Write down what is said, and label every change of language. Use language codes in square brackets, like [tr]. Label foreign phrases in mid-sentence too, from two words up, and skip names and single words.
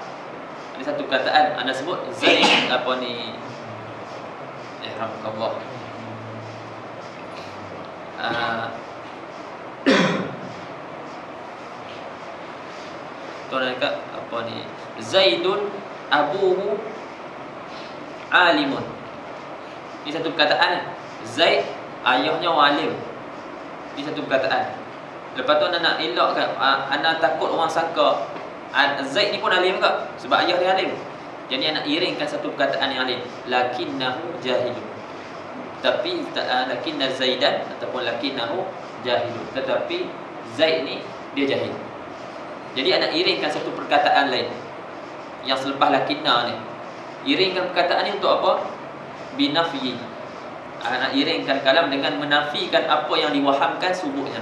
[ms] Ada satu perkataan anda sebut Zaid apa ni, rahmatullah, tuan dekat apa ni, [ar] زيد أبوه عالم. [ms] Ini satu perkataan. Zaid ayahnya alim. Ini satu perkataan. Lepas tu anda nak elakkan, anda takut orang sangka Zaid ni pun alim ke? Sebab ayah dia alim. Jadi anak iringkan satu perkataan yang alim. [ar] لكنه جاهل. Tapi لكن زيدا ataupun لكنه جاهل. [ms] Tetapi Zaid ni dia jahil. Jadi anak iringkan satu perkataan lain yang selepas lakinna ni. Iringkan perkataan ni untuk apa? Binafyi. Anak iringkan kalam dengan menafikan apa yang diwahamkan subuhnya.